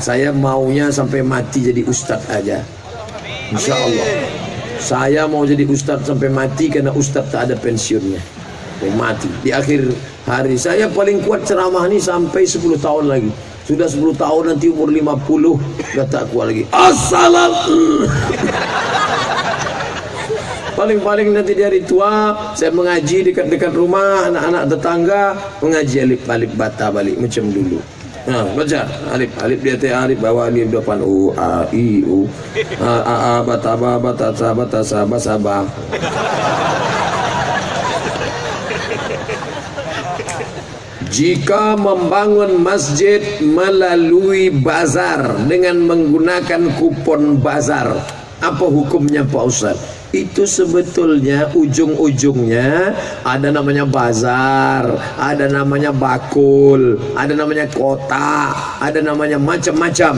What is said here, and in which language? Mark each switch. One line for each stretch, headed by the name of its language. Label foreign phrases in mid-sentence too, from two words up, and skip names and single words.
Indonesian: Saya maunya sampai mati jadi ustaz aja.
Arabic: إن شاء الله.
Indonesian: Saya mau jadi ustaz sampai mati, karena ustaz tak ada pensiunnya. Mati di akhir hari. Saya paling kuat ceramah ini sampai 10 tahun lagi. Sudah 10 tahun, nanti umur 50 dah tak kuat lagi. Assalam. Paling nanti di hari tua saya mengaji dekat-dekat rumah, anak-anak tetangga mengaji alif bata balik macam dulu. Nah, baca alif dia teh alif bawa alif depan u a i u a bata ba bata sa ba. Jika membangun masjid melalui bazar dengan menggunakan kupon bazar, apa hukumnya Pak Ustaz? Itu sebetulnya ujung-ujungnya ada namanya bazar, ada namanya bakul, ada namanya kota, ada namanya macam-macam.